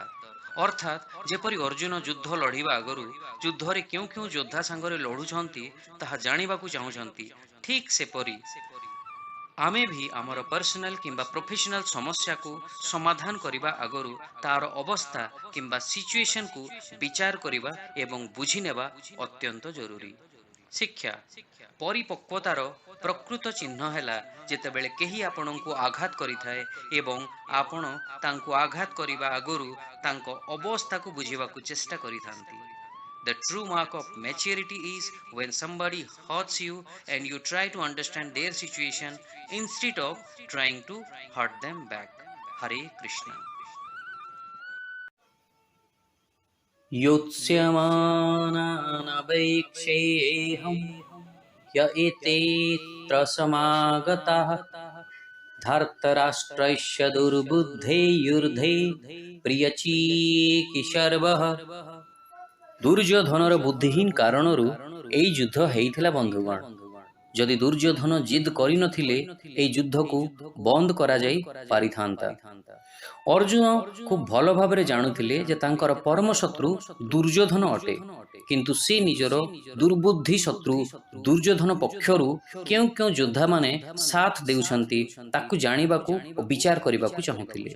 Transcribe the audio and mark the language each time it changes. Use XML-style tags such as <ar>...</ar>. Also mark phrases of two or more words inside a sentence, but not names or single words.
<or>ଅର୍ଥାତ୍ ଯେପରି ଅର୍ଜୁନ ଯୁଦ୍ଧ ଲଢ଼ିବା ଆଗରୁ ଯୁଦ୍ଧରେ କେଉଁ କେଉଁ ଯୋଦ୍ଧା ସାଙ୍ଗରେ ଲଢ଼ୁଛନ୍ତି ତାହା ଜାଣିବାକୁ ଚାହୁଁଛନ୍ତି, ଠିକ୍ ସେପରି ଆମେ ବି ଆମର ପର୍ସନାଲ କିମ୍ବା ପ୍ରୋଫେସନାଲ ସମସ୍ୟାକୁ ସମାଧାନ କରିବା ଆଗରୁ ତାର ଅବସ୍ଥା କିମ୍ବା ସିଚୁଏସନକୁ ବିଚାର କରିବା ଏବଂ ବୁଝିନେବା ଅତ୍ୟନ୍ତ ଜରୁରୀ। ଶିକ୍ଷା ପରିପକ୍ୱତାର ପ୍ରକୃତ ଚିହ୍ନ ହେଲା ଯେତେବେଳେ କେହି ଆପଣଙ୍କୁ ଆଘାତ କରିଥାଏ ଏବଂ ଆପଣ ତାଙ୍କୁ ଆଘାତ କରିବା ଆଗରୁ ତାଙ୍କ ଅବସ୍ଥାକୁ ବୁଝିବାକୁ ଚେଷ୍ଟା କରିଥାନ୍ତି।</or> <en>The true mark of maturity is when somebody hurts you and you try to understand their situation instead of trying to hurt them back. Hare Krishna.</en> <sa>योत्स्यमानानवेक्षेऽहं य एतेऽत्र समागताः धार्तराष्ट्रस्य दुर्बुद्धेर्युद्धे प्रियचिकीर्षवः।</sa> <or>ଦୁର୍ଯ୍ୟୋଧନର ବୁଦ୍ଧିହୀନ କାରଣରୁ ଏହି ଯୁଦ୍ଧ ହେଇଥିଲା ବନ୍ଧୁଗଣ। ଯଦି ଦୁର୍ଯ୍ୟୋଧନ ଜିଦ୍ କରିନଥିଲେ ଏହି ଯୁଦ୍ଧକୁ ବନ୍ଦ କରାଯାଇ ପାରିଥାନ୍ତା। ଅର୍ଜୁନ ଖୁବ୍ ଭଲ ଭାବରେ ଜାଣୁଥିଲେ ଯେ ତାଙ୍କର ପରମ ଶତ୍ରୁ ଦୁର୍ଯ୍ୟୋଧନ ଅଟେ, କିନ୍ତୁ ସେ ନିଜର ଦୁର୍ବୁଦ୍ଧି ଶତ୍ରୁ ଦୁର୍ଯ୍ୟୋଧନ ପକ୍ଷରୁ କେଉଁ କେଉଁ ଯୋଦ୍ଧାମାନେ ସାଥ ଦେଉଛନ୍ତି ତାକୁ ଜାଣିବାକୁ ଓ ବିଚାର କରିବାକୁ ଚାହୁଁଥିଲେ।</or>